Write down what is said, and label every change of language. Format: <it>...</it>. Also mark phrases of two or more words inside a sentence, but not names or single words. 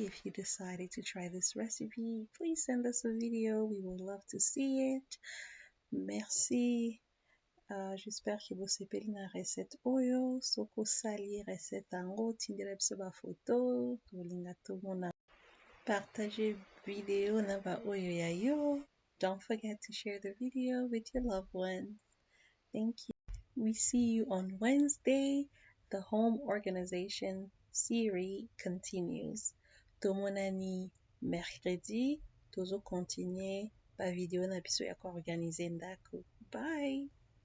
<en>If you decided to try this recipe, please send us a video. We would love to see it.</en> <fr>Merci. J'espère que vous avez la recette oyo.</fr> <ln>Soko sali recette ango tindela biso ba photo. Tolinga to mona.</ln> <fr>Partagez vidéo</fr> <ln>na ba oyo ya yo.</ln> <en>Don't forget to share the video with your loved ones. Thank you. We see you on Wednesday. The home organization series continues.</en> <ln>Tomonani mercredi. Tozo continuer ba vidéo na biso ya ko organiser ndako.</ln> <en>Bye.</en>